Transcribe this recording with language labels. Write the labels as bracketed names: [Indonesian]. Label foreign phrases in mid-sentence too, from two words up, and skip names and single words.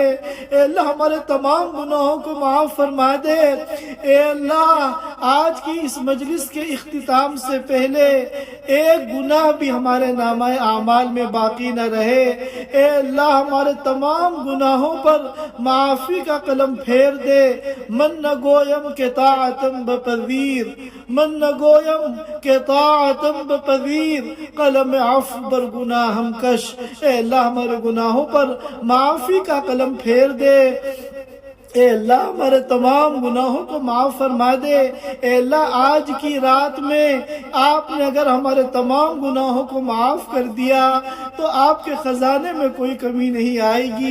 [Urdu] اے اللہ، ہمارے تمام گناہوں کو معاف فرما دے۔ اے اللہ، آج کی اس مجلس کے اختتام سے پہلے ایک گناہ بھی ہمارے نامہ اعمال میں باقی نہ رہے۔ اے اللہ، ہمارے تمام گناہوں پر معافی کا قلم پھیر دے۔ [Persian] من نگویم کہ طاعتم بپذیر، من نگویم کہ طاعتم بپذیر، قلم عفو بر گناہم کش۔ [Urdu] اے اللہ، ہمارے گناہوں پر معافی کا قلم پھیر دے۔ اے اللہ، ہمارے تمام گناہوں کو معاف فرما دے۔ اے اللہ، آج کی رات میں آپ نے اگر ہمارے تمام گناہوں کو معاف کر دیا تو آپ کے خزانے میں کوئی کمی نہیں آئے گی۔